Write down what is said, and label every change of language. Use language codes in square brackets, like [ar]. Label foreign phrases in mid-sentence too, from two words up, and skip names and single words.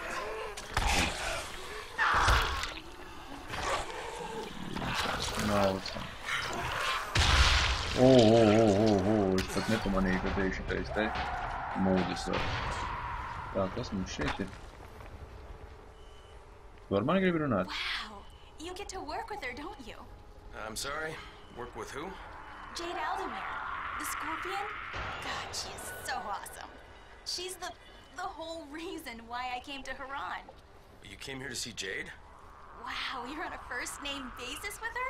[lv] Maucam. Es pat nepamanīju, ka te ir šitais te mūdis vēl. Tā, kas mums šeit ir? Tu ar mani gribi runāt? [en] Wow, you get to work with her, don't you? I'm sorry? Work with who? Jade Aldemir, the Scorpion? God, she is so awesome. She's the whole reason why I came to Haran. You came here to see Jade? Wow, you're on a first-name basis with her?